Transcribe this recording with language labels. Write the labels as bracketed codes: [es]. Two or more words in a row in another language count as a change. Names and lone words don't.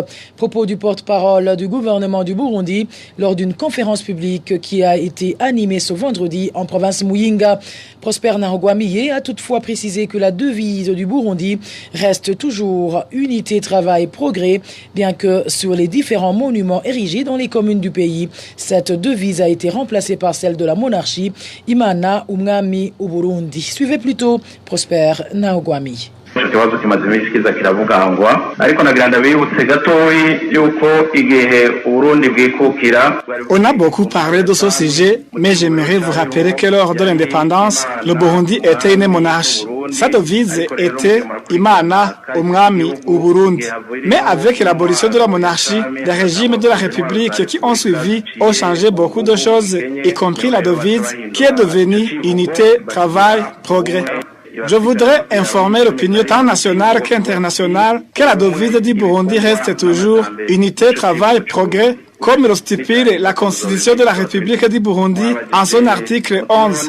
[fr] Propos du porte-parole du gouvernement du Burundi lors d'une conférence publique qui a été animée ce vendredi en province Muyinga. Prosper Nahogwamiye a toutefois précisé que la devise du Burundi reste toujours unité, travail, progrès, bien que sur les différents monuments érigés dans les communes du pays, cette devise a été remplacée par celle de la monarchie. [rn] Imana umwami uburundi. [fr] Suivez plutôt Prosper Nahogwami. On a beaucoup parlé de ce sujet, mais j'aimerais vous rappeler que lors de l'indépendance, le Burundi était une monarchie. Sa devise était [rn] Imana umwami uburundi. [fr] Mais avec l'abolition de la monarchie, les régimes de la République qui ont suivi ont changé beaucoup de choses, y compris la devise qui est devenue unité, travail, progrès. Je voudrais informer l'opinion tant nationale qu'internationale que la devise du Burundi reste toujours unité, travail, progrès, comme le stipule la Constitution de la République du Burundi en son article 11.